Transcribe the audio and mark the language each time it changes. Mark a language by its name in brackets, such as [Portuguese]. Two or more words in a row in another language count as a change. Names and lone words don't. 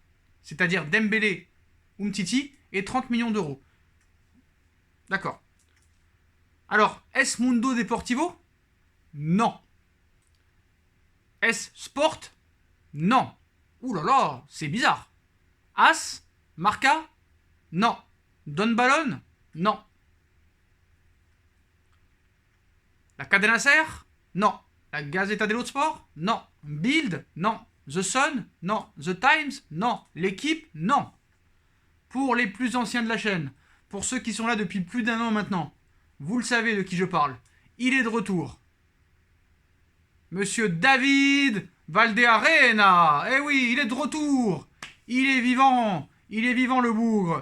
[French] C'est-à-dire Dembélé, Umtiti et 30 millions d'euros. D'accord. Alors, est-ce Mundo Deportivo? Non. Est-ce Sport? Non. Ouh là là, c'est bizarre. As? Marca? Non. Don Balon? Non. La Cadena Ser? Non. La Gazzetta dello Sport? Non. Bild? Non. The Sun? Non. The Times? Non. L'équipe? Non. Pour les plus anciens de la chaîne, pour ceux qui sont là depuis plus d'un an maintenant, vous le savez de qui je parle. Il est de retour. Monsieur David Valdearena. Eh oui, il est de retour. Il est vivant. Il est vivant, le bougre.